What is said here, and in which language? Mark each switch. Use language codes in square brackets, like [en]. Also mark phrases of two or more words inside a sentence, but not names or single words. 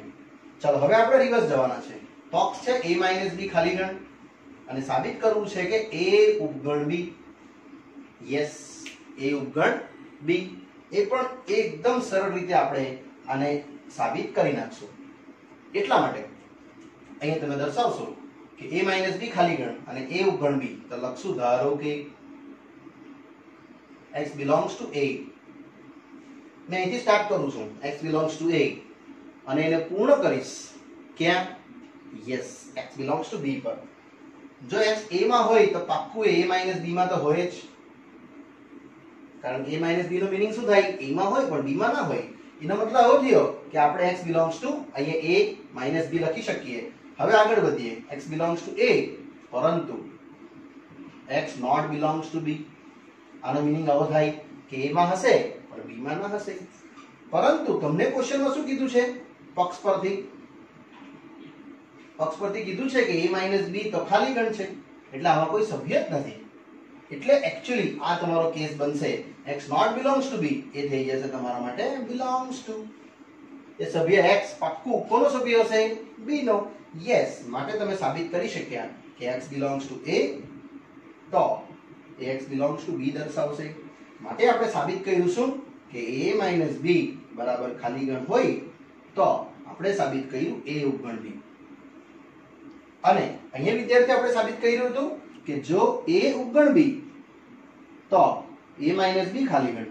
[gu] ચાલો, હવે આપણે રિવર્સ જવાના છે। પક્ષ છે [en] a minus b [gu] ખાલી ગણ અને સાબિત કરવું છે કે a ઉપગણ b યસ, એ ઉપગણ બી. એ પણ એકદમ સરળ રીતે આપણે આને સાબિત કરી નાખશું. એટલા માટે અહીંયા તમે દર્શાવશો કે a માઇનસ બી ખાલી ગણ અને a ઉપગણ બી, તો લખશું ધારો કે [en] x belongs to a. [gu] મેં અહીંથી સ્ટાર્ટ કરું છું, [en] x belongs to a, [gu] અને એને પૂર્ણ કરીશ ક્યાં? યસ, [en] x belongs to b [gu] પર. જો x a માં હોય તો પાક્કું a માઇનસ b માં તો હોય જ, કારણ કે a માઇનસ b નો મીનિંગ શું થાય? a માં હોય પણ b માં ના હોય. એનો મતલબ એવો થયો કે આપણે [en] x belongs to [gu] અહીંયા a માઇનસ b લખી શકીએ. હવે આગળ વધીએ, [en] x belongs to a [gu] પરંતુ [en] x not belongs to b. [gu] આનો મીનિંગ આવો થાય કે a માં હશે પણ b માં ના હશે. પરંતુ તમને ક્વેશ્ચનમાં શું કીધું છે? પક્ષ પરથી કીધું છે કે a માઇનસ b તો ખાલી ગણ છે, એટલે આમાં કોઈ સભ્ય જ નથી. એટલે એકચ્યુઅલી આ તમારો કેસ બનશે [en] x not belongs to b, [gu] એ થઈ જશે તમારા માટે [en] belongs to. [gu] એ સભ્ય x પાક્કું કોનો સભ્ય હશે? b નો. યસ, માટે તમે સાબિત કરી શક્યા કે [en] x belongs to a, [gu] તો [en] x belongs to b [gu] દર્શાવશે. માટે આપણે સાબિત કર્યું શું કે a માઇનસ b બરાબર ખાલી ગણ હોય તો આપણે સાબિત કર્યું a ઉપગણ b. અને અહીંયા વિદ્યાર્થી આપણે સાબિત કર્યું હતું કે જો a ઉપગણ b તો a માઇનસ b ખાલી ગણ.